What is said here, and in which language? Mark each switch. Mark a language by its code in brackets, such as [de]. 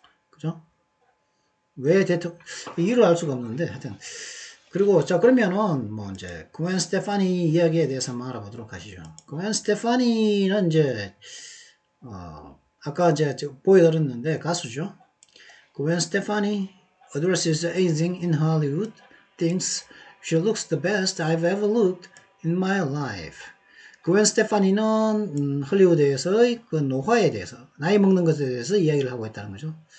[ko] 그죠? 이유를 알 수가 없는데, 하여튼. 그리고, 그러면은, 이제, 구웬 스테파니 이야기에 대해서 한번 알아보도록 하시죠. 구웬 스테파니는 이제, 아까 이제 보여드렸는데, 가수죠. 구웬 스테파니 [en] addresses aging in Hollywood, thinks she looks the best I've ever looked in my life. [ko] 구웬 스테파니는 헐리우드에서의 그 노화에 대해서, 나이 먹는 것에 대해서 이야기를 하고 있다는 거죠.